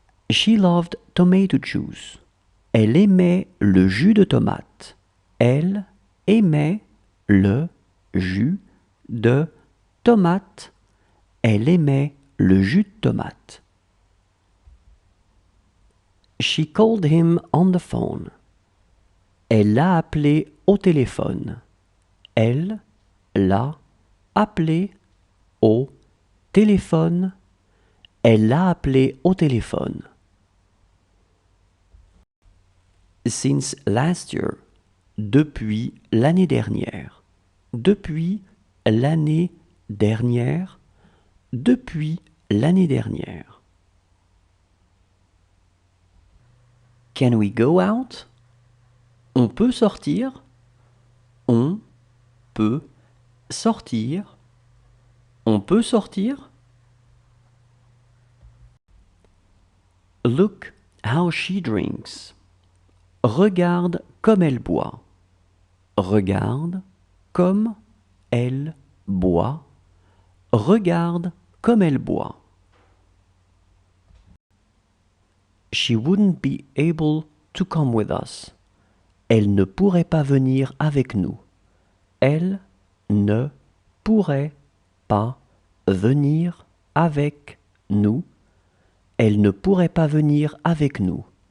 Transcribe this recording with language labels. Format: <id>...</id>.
<en>She loved tomato juice.</en> <fr>Elle aimait le jus de tomate. Elle aimait le jus de tomate. Elle aimait le jus de tomate.</fr> <en>She called him on the phone.</en> <fr>Elle l'a appelé au téléphone. Elle l'a appelé au téléphone. Elle l'a appelé au téléphone.</fr> <en>Since last year.</en> <fr>Depuis l'année dernière. Depuis l'année dernière. Depuis l'année dernière.</fr> <en>Can we go out?</en> <fr>On peut sortir. On peut sortir. On peut sortir.</fr> <en>Look how she drinks.</en> <fr>Regarde comme elle boit. Regarde comme elle boit. Regarde comme elle boit.</fr> <en>She wouldn't be able to come with us.</en> <fr>Elle ne pourrait pas venir avec nous. Elle ne pourrait pas venir avec nous. Elle ne pourrait pas venir avec nous.</fr>